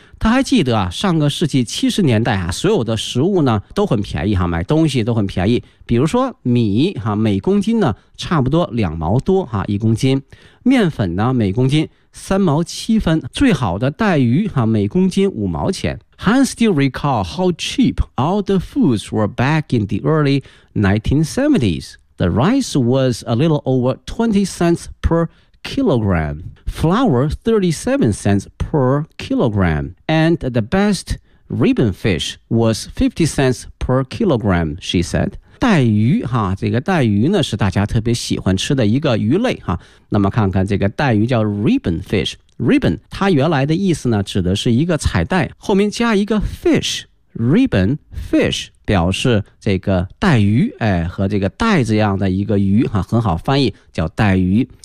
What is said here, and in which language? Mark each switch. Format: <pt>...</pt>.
<zh>她还记得啊，上个世纪70年代啊，所有的食物呢都很便宜哈，买东西都很便宜。比如说米哈，每公斤呢差不多2毛多哈，一公�斤。面粉呢，每公斤3毛7分。最好的带鱼哈，每公斤5毛钱。</zh> <en>Han still recall how cheap all the foods were back in the early 1970s. The rice was a little over 20 cents per kilogram, flour 37 cents per kilogram, and the best ribbon fish was 50 cents per kilogram, she said.</en> <zh>带鱼哈，这个带鱼呢是大家特别喜欢吃的一个鱼类哈。那么看看这个带鱼叫 ribbon fish， ribbon 它原来的意思呢指的是一个彩带，后面加一个 fish， ribbon fish 表示这个带鱼，哎，和这个带这样的一个鱼哈，很好翻译叫带鱼。</zh>